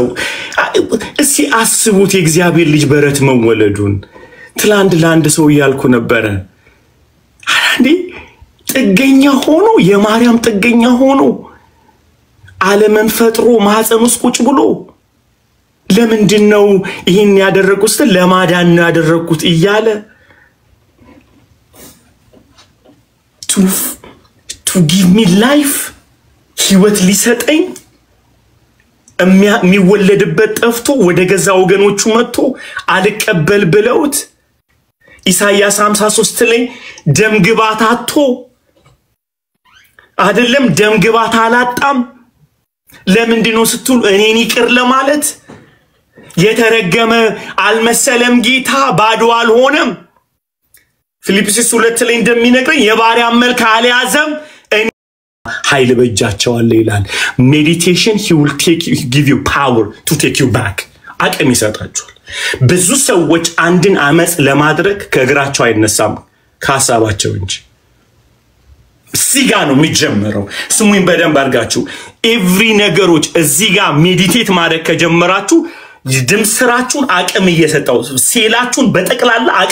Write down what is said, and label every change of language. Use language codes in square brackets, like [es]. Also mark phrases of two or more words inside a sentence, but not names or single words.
[am] እስኪ አስቡት የእግዚአብሔር ልጅ በረት መወለዱን። ትላንት ለአንድ ሰው እያልኩ ነበረ አንዴ ጥገኛ ሆኖ የማርያም ጥገኛ ሆኖ ዓለምን ፈጥሮ ማህፀን ውስጥ ቁጭ ብሎ ለምንድነው ይሄን ያደረኩት? ለማዳን ነው ያደረኩት እያለ [en] to give me life [am] ህይወት ሊሰጠኝ የሚወለድበት ጠፍቶ ወደ ገዛ ወገኖቹ መጥቶ አልቀበል ብለውት ኢሳይያስ 53 ላይ ደም ግባት አጥቶ አይደለም ደም ግባት አላጣም። ለምንድነው ስትሉ እኔን ይቅር ለማለት የተረገመ አልመሰለም ጌታ ባዶ አልሆነም። ፊልጵስዩስ 2 ላይ እንደሚነግረኝ የባሪያ መልክ አልያዘም ኃይል በእጃቸዋል ይላል። ሜዲቴሽን [en] he will give you power to take you back [am] አቅም ይሰጣቸዋል። ብዙ ሰዎች አንድን አመጽ ለማድረግ ከእግራቸው አይነሳም ከሐሳባቸው እንጂ እዚህ ጋር ነው የሚጀምረው። ስሙኝ በደንብ አድርጋችሁ ኤቭሪ ነገሮች እዚህ ጋር ሜዲቴት ማድረግ ከጀመራችሁ ድም ስራችሁን አቅም እየሰጣው ሴላችሁን በጠቅላላ